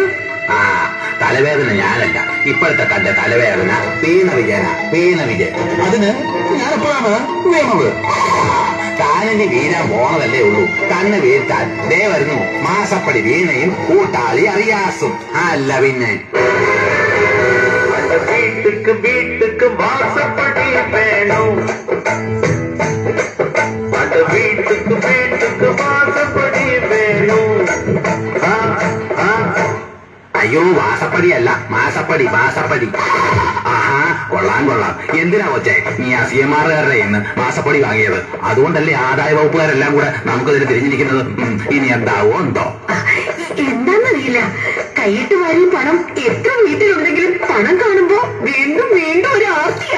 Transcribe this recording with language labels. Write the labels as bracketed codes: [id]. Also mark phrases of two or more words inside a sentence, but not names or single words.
[ml] തലവേദന ഞാനല്ല, ഇപ്പോഴത്തെ തന്റെ തലവേദന വീണ വിജയൻ. അതിന് ഞാനെപ്പോഴാണ് വീണത്? താനിന് വീഴാൻ പോണതല്ലേ ഉള്ളൂ. തന്നെ വീഴ്ത്താൻ ദേ വരുന്നു മാസപ്പടി വീണയും കൂട്ടാളി അറിയാസും. അല്ല പിന്നെ [ta] வீட்டுக்கு வாசப்படி வேணும். அந்த வீட்டுக்கு வாசப்படி வேணும். [ml] അയ്യോ വാസപ്പടിയല്ല, മാസപ്പടി. ആഹാ കൊള്ളാം. എന്തിനാ കൊച്ചേ നീ ആ CMR-കാരുടെ ഇന്ന് മാസപ്പടി വാങ്ങിയത്? അതുകൊണ്ടല്ലേ ആദായ വകുപ്പുകാരെല്ലാം കൂടെ നമുക്കതിന് തിരിഞ്ഞിരിക്കുന്നത്. ഇനി എന്താവോ എന്തോ. എന്താന്നറിയില്ല, കൈയിട്ട് വാരിയ പണം എത്ര വീട്ടിലുണ്ടെങ്കിലും പണം കാണുമ്പോ വീണ്ടും ഒരു ആർത്തിയാ.